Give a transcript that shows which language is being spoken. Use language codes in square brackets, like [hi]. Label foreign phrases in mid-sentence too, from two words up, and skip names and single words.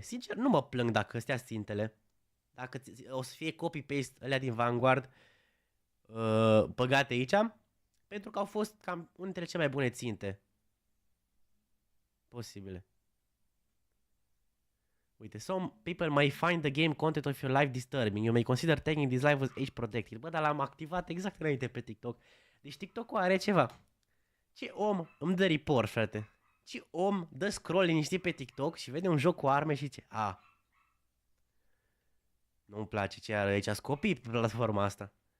[ro] Sincer, nu mă plâng dacă astea sunt țintele. Dacă o să fie copy-paste alea din Vanguard băgate aici, pentru că au fost cam unele dintre cele mai bune ținte posibile. Uite, [en] some people may find the game content of your life disturbing. You may consider taking this live as age protected. [ro] Bă, dar l-am activat exact înainte pe TikTok. Deci TikTok-ul are ceva. Ce om îmi dă report, frate? Ce om dă scroll liniștit pe TikTok și vede un joc cu arme și zice, nu-mi place ce are aici, scopii pe platforma asta.